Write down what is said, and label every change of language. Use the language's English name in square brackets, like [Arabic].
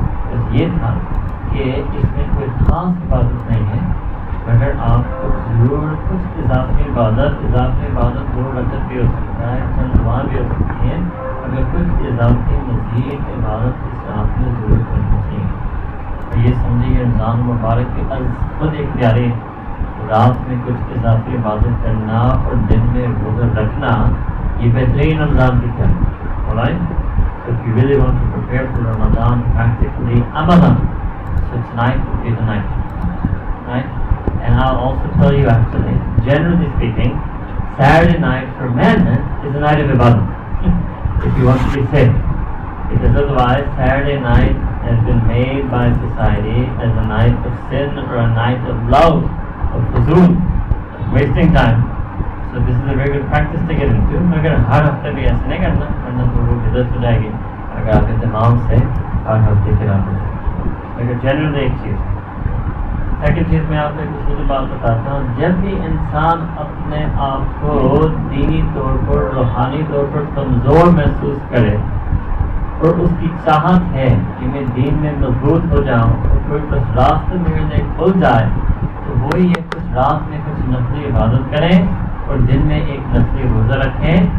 [Urdu] بس یہ تھا کہ اس میں کوئی خاص عبادت نہیں ہے مگر آپ کو ضرور کچھ اضافی عبادت 2 رکعت بھی ہو سکتا ہے, چند دعائیں بھی ہو سکتی ہیں, اگر کچھ اضافی مزید عبادت اس رات میں ضرور کرنی چاہیے. اور یہ سمجھیے رمضان مبارک کے خود ایک پیارے رات میں کچھ اضافی عبادت کرنا اور دن میں روزہ رکھنا یہ بہترین رمضان کی طرح ہے. [English] So if you really want to prepare for Ramadan practically Ramadan, so tonight will be the night, right? And I'll also tell you actually, generally speaking, Saturday night for men is a night of ibadah if you want to be safe, because otherwise Saturday night has been made by society as a night of sin or a night of love, of fuzul, wasting time. So this is a very good practice to get into. [Urdu] مگر ہر ہفتے بھی ایسے نہیں کرنا ورنہ تو وہ بدعت ہو جائے گی اگر آپ اہتمام سے ہر ہفتے کی رات ہو. مگر جنرل ایک چیز. سیکنڈ چیز میں آپ کو ایک اصولی بات بتاتا ہوں. جب بھی انسان اپنے آپ کو دینی طور پر روحانی طور پر کمزور محسوس کرے اور اس کی چاہت ہے کہ میں دین میں مضبوط ہو جاؤں اور کوئی بس راستے میرے لیے کھل جائے تو وہی یہ کچھ رات میں کچھ نفلی عبادت کریں اور دن میں ایک نفلی روزہ رکھیں.